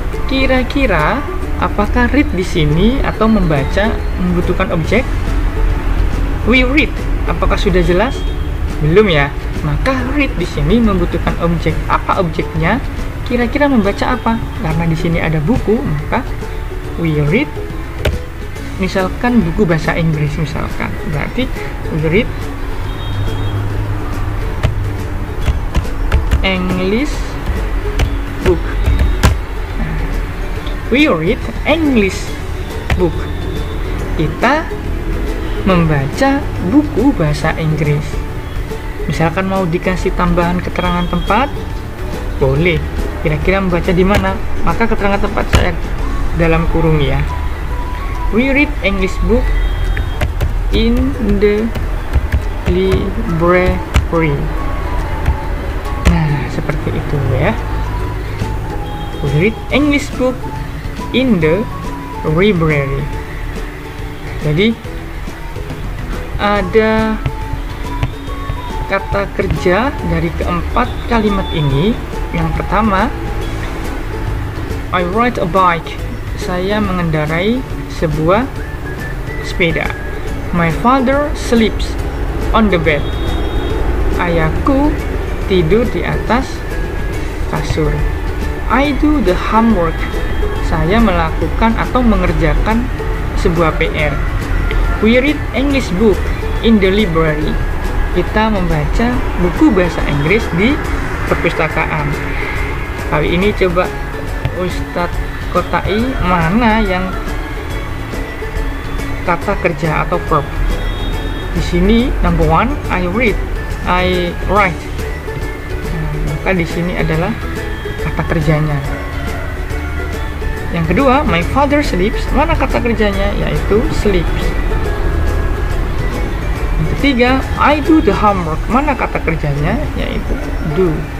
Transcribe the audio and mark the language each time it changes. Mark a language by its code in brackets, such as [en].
[id] Kira-kira apakah read di sini atau membaca membutuhkan objek? [en] We read. [id] Apakah sudah jelas? Belum ya. Maka read di sini membutuhkan objek. Apa objeknya? Kira-kira membaca apa? Karena di sini ada buku, maka [en] we read. [id] Misalkan buku bahasa Inggris misalkan. Berarti [en] we read English book. We read English book. [id] Kita membaca buku bahasa Inggris. Misalkan mau dikasih tambahan keterangan tempat, boleh. Kira-kira membaca di mana? Maka keterangan tempat saya dalam kurung ya. [en] We read English book in the library. [id] Nah, seperti itu ya. [en] We read English book in the library. [id] Jadi ada kata kerja dari keempat kalimat ini. Yang pertama, [en] I ride a bike. [id] Saya mengendarai sebuah sepeda. [en] My father sleeps on the bed. [id] Ayahku tidur di atas kasur. [en] I do the homework. [id] Saya melakukan atau mengerjakan sebuah PR. [en] We read English book in the library. [id] Kita membaca buku bahasa Inggris di perpustakaan. Kali ini coba Ustadz kotai mana yang kata kerja atau verb. Di sini [en] number one, I read, I write. [id] Nah, maka di sini adalah kata kerjanya. Yang kedua, [en] my father sleeps. [id] Mana kata kerjanya? Yaitu sleeps. Yang ketiga, [en] I do the homework. [id] Mana kata kerjanya? Yaitu do.